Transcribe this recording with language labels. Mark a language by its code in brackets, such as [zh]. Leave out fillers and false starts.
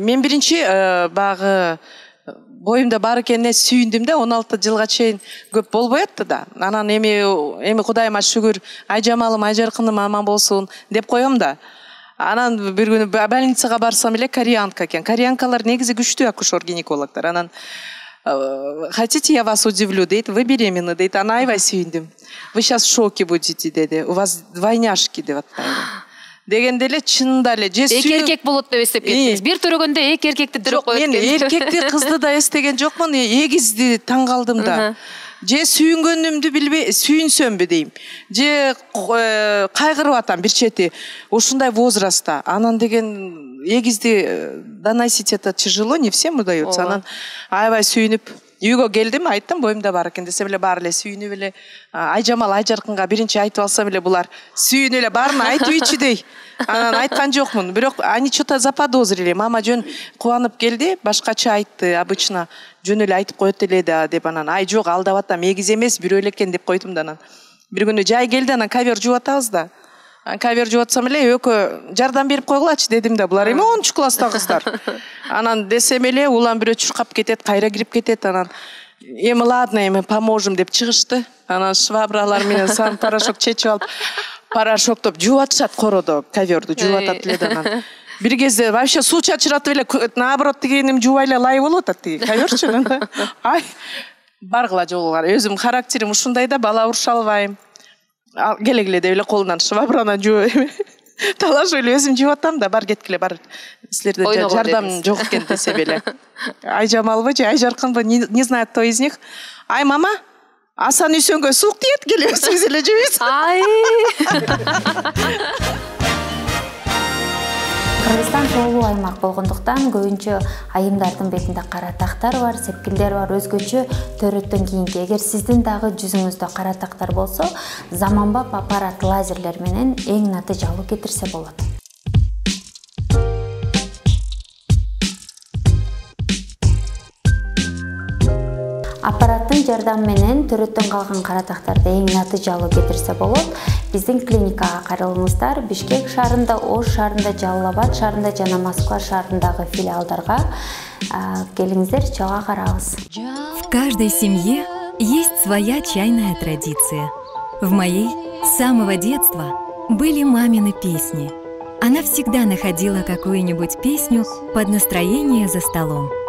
[ky] Мен биринчи багы боюмда бар экенине сүйүндүм да, 16 жылга чейин көп болбой атты да. Анан эми Кудайыма шүгүр, Айжамалым, Айжаркыным аман болсун деп коем да. Анан бир күнү больницага барсам эле кореянка экен. Кореянкалар негизи күчтүү акушер-гинекологдор. Анан [ru] хотите, я вас удивлю, [ky] дейт, [ru] вы беременны, [ky] дейт. Ана аябай сүйүндүм. [ru] Вы сейчас в шоке будете, [ky] деди. [ru] У вас двойняшки [ky] деп атпайбы. Дегенде эле чынында эле же эки эркек болот деп эстеп кеттиңиз. Бир төрөгөндө эки эркекти дөп коет экен. Мен эркекти, кызды да эстеген жокмун, эгизди таң калдым да. Же сүйүнгөнүмдү билбей, сүйүнсөмбү дейм. Же кайгырып атам бир чети. Ушундай возрастта. Анан деген эгизди [ru] доносить это тяжело, не всем удается. [ky] Анан аябай сүйүнүп үйгө келдим, айттым, боюмда бар экен десе эле баары эле сүйүнүп эле Айжамал, Айжаркынга биринчи айтып алсам эле булар сүйүнүп эле баарын айтып дей. Анан айткан жокмун. Бирок [ru] они что-то заподозрили. [ky] Мама жөн кубанып келди, башкача айтты, обычно жөн эле айтып коет эле да деп. Анан ай жок, алдап атам, эгиз эмес, бирөө эле экен деп койдум да. Анан бир күнү жай келди, анан кавер жууп атабыз да. Кавер жууп атсам эле экөө жардам берип койгулачы дедим да. Булар эми 10 класста кыздар. Анан десем эле улам бирөө чуркап кетет, кайра кирип кетет. Анан эми ладно, эми поможем деп чыгышты. Анан швабралар менен сан порошок чечип алып, порошоктоп жууп атышат кородо, коверду жууп атат эле да. Анан бир кезде вообще суу чачыратып эле, наоборот дегеним жуубай эле лай болуп атат тиги коверчу. Ай, баргыла жолугар. Өзүм характерим ушундай да, бала уруша албайм. Келегиле деп эле колунан швабраны жууп талашып эле өзүм жууп атам да, бар кеткиле, бар. Силерде жардам жок экен десе эле. Айжамалбы же Айжаркынбы, [ru] не знаю, кто из них. [ky] Ай, мама, Асан Үсөнгө суук тиет, келе өзүңүз эле жуйсуз. Ай. Кыргызстан тоолуу аймак болгондуктан көбүнчө айымдардын бетинде кара тактар бар, сепкилдер бар, өзгөчө төрөттөн кийинки. Эгер сиздин дагы жүзүңүздө кара тактар болсо, заманбап аппарат лазерлер менен эң натыйжалуу кетирсе болот. Аппараттын жардамы менен төрөттөн калган кара тактарды эң натыйжалуу кетирсе болот. Биздин клиникага кайрылыңыздар. Бишкек шаарында, Ош шаарында, Жалал Абад шаарында жана Москва шаарындагы филиалдарга келиңиздер, чоң карабыз. [ru] В каждой семье есть своя чайная традиция. В моей с самого детства были мамины песни. Она всегда находила какую-нибудь песню под настроение за столом.